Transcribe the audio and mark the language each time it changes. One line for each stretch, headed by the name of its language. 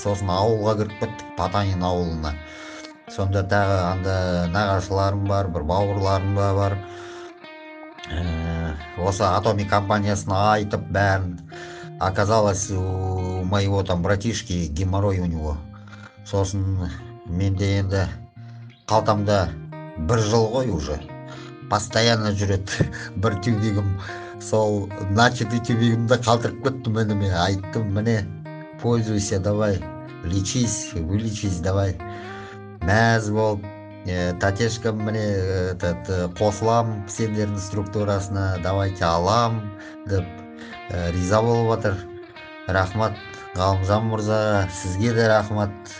Kazakh: Сосын ауылға кіріп кеттік, Потанин ауылына. Сонда тағы анда нағашыларым бар, бір бауырларым бар. Осы Atomy компаниясына айтып бәрін.
Russian: Оказалось, у моего там братишки геморрой у него.
Kazakh: Сосын менде енді қалтамда бір жыл ғой уже. Постоянно жүреді бір тюбигім. Сол начатый тюбигімді қалтырып кеттім ініме. Айттым, міне,
Russian: пользуйся, давай, лечись, вылечись, давай.
Kazakh: Мәз болып, татешкам міне қосылам сендердің структурасына, давайте алам деп риза болып отыр. Рахмат Ғалымжан мырза, сізге де рахмат.